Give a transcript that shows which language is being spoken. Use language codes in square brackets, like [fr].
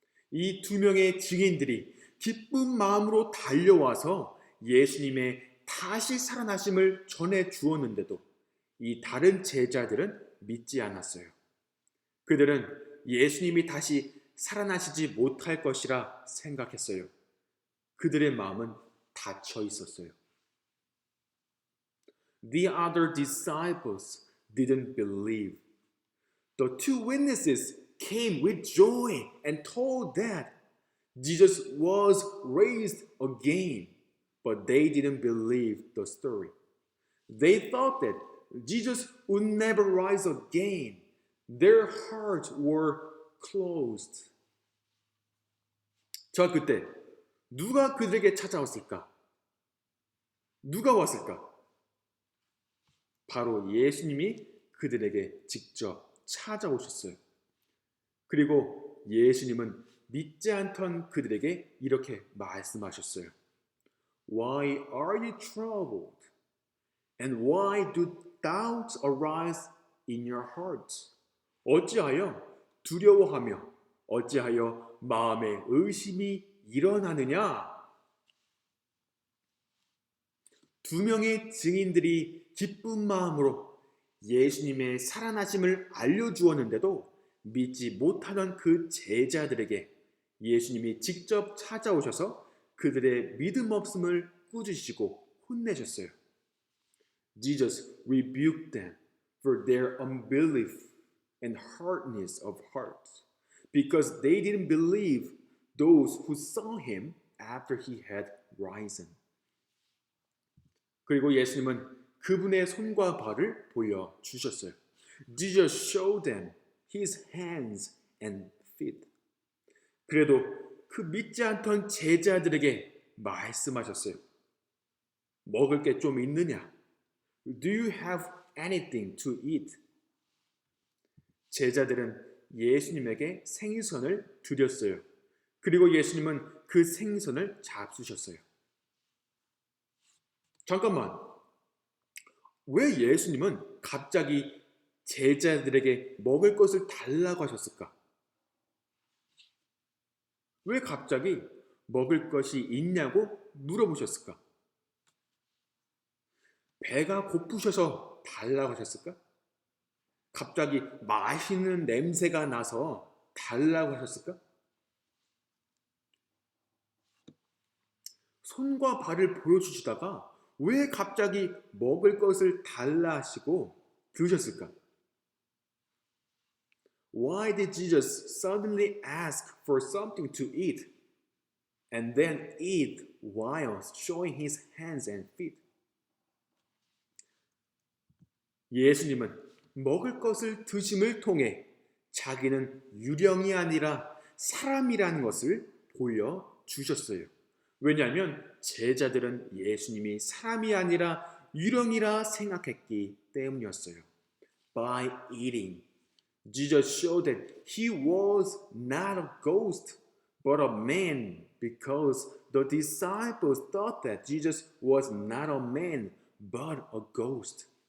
[ko] 이 두 명의 증인들이 기쁜 마음으로 달려와서 예수님의 다시 살아나심을 전해 주었는데도 이 다른 제자들은 믿지 않았어요. 그들은 예수님이 다시 살아나시지 못할 것이라 생각했어요. 그들의 마음은 닫혀 있었어요. [en] The other disciples didn't believe. The two witnesses came with joy and told that Jesus was raised again, but they didn't believe the story. They thought that Jesus would never rise again. Their hearts were closed. [ko] 자, 그때 누가 그들에게 찾아왔을까? 누가 왔을까? 바로 예수님이 그들에게 직접 찾아오셨어요. 그리고 예수님은 믿지 않던 그들에게 이렇게 말씀하셨어요. [en] Why are you troubled? And why do doubts arise in your hearts? [ko] 어찌하여 두려워하며 어찌하여 마음에 의심이 일어나느냐? 두 명의 증인들이 기쁜 마음으로 예수님의 살아나심을 알려주었는데도 믿지 못하던 그 제자들에게 예수님이 직접 찾아오셔서 그들의 믿음 없음을 꾸짖으시고 혼내셨어요. [en] Jesus rebuked them for their unbelief and hardness of heart, because they didn't believe those who saw him after he had risen. [ko] 그리고 예수님은 그분의 손과 발을 보여주셨어요. [en] Jesus showed them his hands and feet. [ko] 그래도 그 믿지 않던 제자들에게 말씀하셨어요. 먹을 게 좀 있느냐? [en] Do you have anything to eat? [ko] 제자들은 예수님에게 생선을 드렸어요. 그리고 예수님은 그 생선을 잡수셨어요. 잠깐만, 왜 예수님은 갑자기 제자들에게 먹을 것을 달라고 하셨을까? 왜 갑자기 먹을 것이 있냐고 물어보셨을까? 배가 고프셔서 달라고 하셨을까? 갑자기 맛있는 냄새가 나서 달라고 하셨을까? 손과 발을 보여주시다가 왜 갑자기 먹을 것을 달라 하시고 그러셨을까? [en] Why did Jesus suddenly ask for something to eat and then eat while showing his hands and feet? [ko] 예수님은 먹을 것을 드심을 통해 자기는 유령이 아니라 사람이라는 것을 보여주셨어요. 왜냐하면 제자들은 예수님이 사람이 아니라 유령이라 생각했기 때문이었어요. [en] By eating, Jesus showed that he was not a ghost, but a man, because the disciples thought that Jesus was not a man, but a ghost.